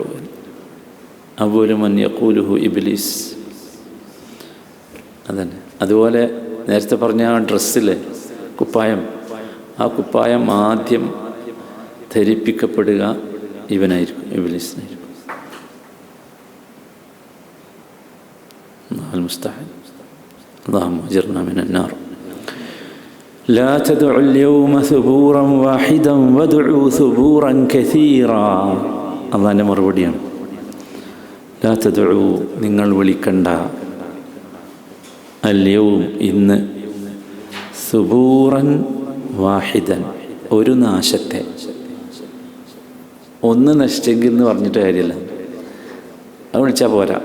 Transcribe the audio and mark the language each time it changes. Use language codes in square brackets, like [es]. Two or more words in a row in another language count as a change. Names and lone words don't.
[ar] أول من يقوله إبليس. [ml] അതന്നെ. അതുപോലെ നേരത്തെ പറഞ്ഞ ആ ഡ്രസ്സിലെ കുപ്പായം, ആ കുപ്പായം ആദ്യം ധരിപ്പിക്കപ്പെടുക ഇവനായിരിക്കും, ഇബ്ലീസിനായിരിക്കും. [ar] اللهم اجرنا من النار. لا تدعوا اليوم ثبورا واحدا وادعوا ثبورا كثيرا. [ml] അള്ളാൻ്റെ മറുപടിയാണ്. [ar] لا تدعوا, [ml] നിങ്ങൾ വിളിക്കണ്ട, അൽയൗം ഇന്ന്, [ar] ثبورا واحدا [ml] ഒരു നാശത്തെ. ഒന്ന് നശിച്ചെങ്കിൽ എന്ന് പറഞ്ഞിട്ട് കാര്യമില്ല, അത് വിളിച്ചാൽ പോരാ.